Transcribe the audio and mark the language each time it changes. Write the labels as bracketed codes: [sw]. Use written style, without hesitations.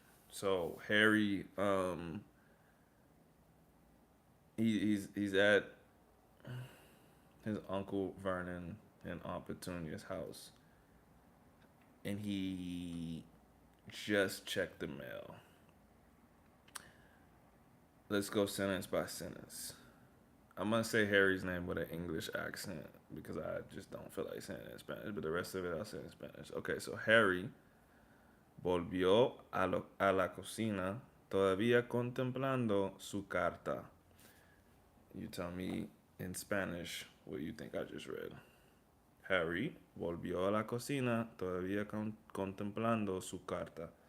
[en] So Harry, he's at his uncle Vernon and Aunt Petunia's house, and he just checked the mail. Let's go sentence by sentence. I'm gonna say Harry's name with an English accent because I just don't feel like saying it in Spanish, but the rest of it I'll say in Spanish. Okay, so [es] Harry volvió a la cocina todavía contemplando su carta. [en] You tell me in Spanish what you think I just read. [es] Harry volvió a la cocina todavía contemplando su carta.